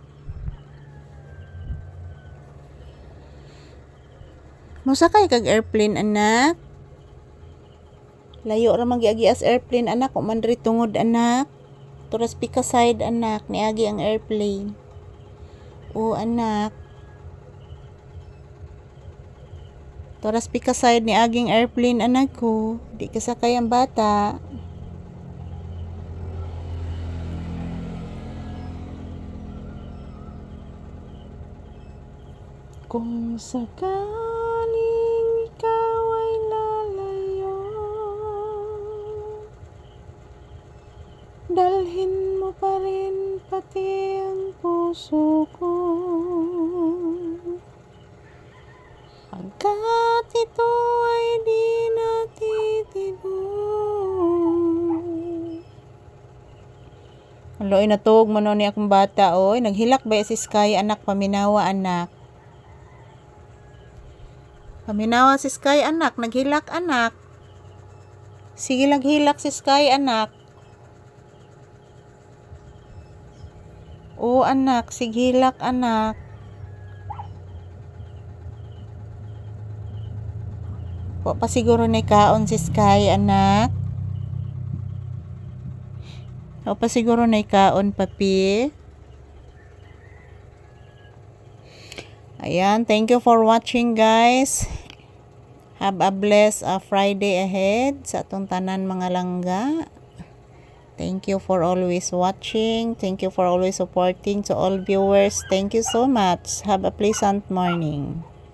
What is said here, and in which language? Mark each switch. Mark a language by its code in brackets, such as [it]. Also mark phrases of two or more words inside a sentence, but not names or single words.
[ceb] Musakay kag airplane, anak. Layo ra magi-agi as airplane, anak. Kung man diri tungod, anak. Turas pika side, anak, ni Agi ang airplane. O, anak. Turas pika side ni Aging airplane, anak ko. Di kasakay ang bata. [tl] Kung sakaling ikaw ay lalayo, dalhin mo pa rin pati ang puso ko. Pagkat ito ay di natitibo. [ceb] Aloy, natog mo ni akong bata, oy. Naghilak ba si Sky, anak? Paminawa, anak. Paminawa si Sky, anak. Naghilak, anak. Sige, naghilak si Sky, anak. O, anak. Sige, hilak, anak. Po pa siguro na kaon si Sky, anak. O pa siguro na kaon, papi. [en] Ayan, thank you for watching, guys. Have a blessed Friday ahead [ceb] sa atong tanan, mga langga. [en] Thank you for always watching. Thank you for always supporting to all viewers. Thank you so much. Have a pleasant morning.